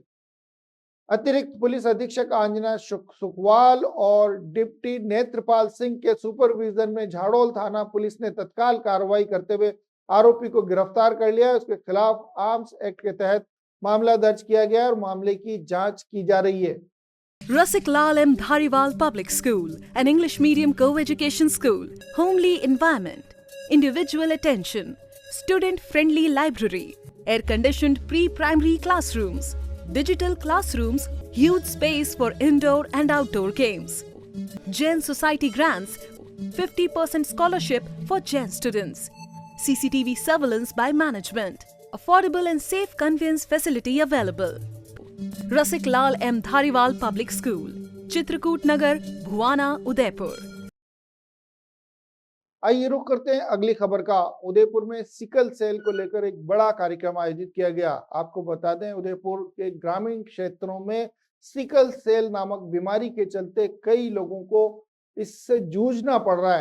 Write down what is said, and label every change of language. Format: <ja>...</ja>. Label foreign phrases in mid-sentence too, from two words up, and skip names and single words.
<hi>अतिरिक्त पुलिस अधीक्षक आंजना सुखवाल और डिप्टी नेत्रपाल सिंह के सुपरविजन में झाड़ोल थाना पुलिस ने तत्काल कार्रवाई करते हुए आरोपी को गिरफ्तार कर लिया। उसके खिलाफ आर्म्स एक्ट के तहत मामला दर्ज किया गया और मामले की जांच की जा रही है।</hi> <en>Rasik Lal M. Dhariwal Public School, an English medium co-education school, homely environment, individual attention, student-friendly library, air-conditioned pre-primary classrooms, digital classrooms, huge space for indoor and outdoor games. Jain Society grants 50% scholarship for Jain students. CCTV surveillance by management. Affordable and safe conveyance facility available. Rasik Lal M. Dhariwal Public School, Chitrakoot Nagar, Bhuwana, Udaipur.</en> <hi>आइए रुक करते हैं अगली खबर का। उदयपुर में</hi> <en>sickle cell</en> <hi>को लेकर एक बड़ा कार्यक्रम आयोजित किया गया। आपको बता दें, उदयपुर के ग्रामीण क्षेत्रों में</hi> <en>sickle cell</en> <hi>नामक बीमारी के चलते कई लोगों को इससे जूझना पड़ रहा है।</hi>